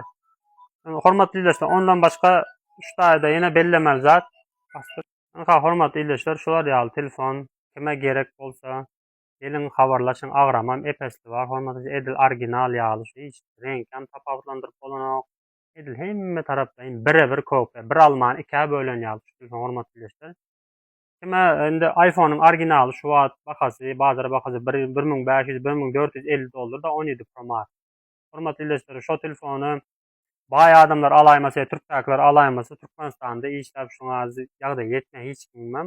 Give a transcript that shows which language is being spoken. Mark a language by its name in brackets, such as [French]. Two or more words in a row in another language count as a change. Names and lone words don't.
[Turkmen] Hormatly izleýijiler, ondan başga şu taýda ýene bellemeli zat. Hormatly izleýijiler, şular ýaly telefon kime gerek bolsa gelin habarlaşyň agramam epesli bar. Hormatly edil original ýaly hiç reňkam tapawutlandyryp bolanok. Edil hemme tarapdan birebir kopya, bir alman 2-e bölen ýaly telefon hormatly izleýijiler. Kime indi iPhone'un originaly şu wagt bahasy, bazara bahasy $1500-1450 da 17 Pro Max. Hormatly izleýijiler, şo telefony baý adamlar alaýmasa, türkdäkiler alaýmasa Türkmenistanda işläp şoňa ýagdaý ýetme hiç bilmem.